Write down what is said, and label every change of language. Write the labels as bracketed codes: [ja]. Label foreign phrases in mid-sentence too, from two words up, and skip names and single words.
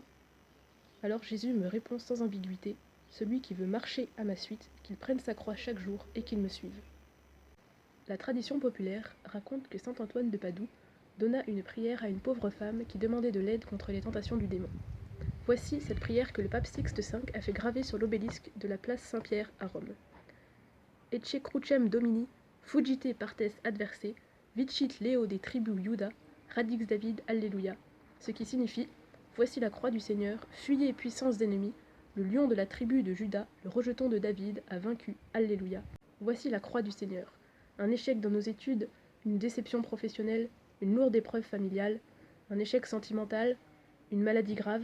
[fr] Alors Jésus me répond sans ambiguïté, celui qui veut marcher à ma suite, qu'il prenne sa croix chaque jour et qu'il me suive. La tradition populaire raconte que saint Antoine de Padoue donna une prière à une pauvre femme qui demandait de l'aide contre les tentations du démon. Voici cette prière que le pape Sixte V a fait graver sur l'obélisque de la place Saint-Pierre à Rome. [la] Ecce crucem Domini, fugite partes adverse, vicit Leo de tribu Iuda, radix David, [fr] Alléluia, ce qui signifie « Voici la croix du Seigneur, fuyez puissance d'ennemis, le lion de la tribu de Juda, le rejeton de David, a vaincu, Alléluia. Voici la croix du Seigneur. » Un échec dans nos études, une déception professionnelle, une lourde épreuve familiale, un échec sentimental, une maladie grave.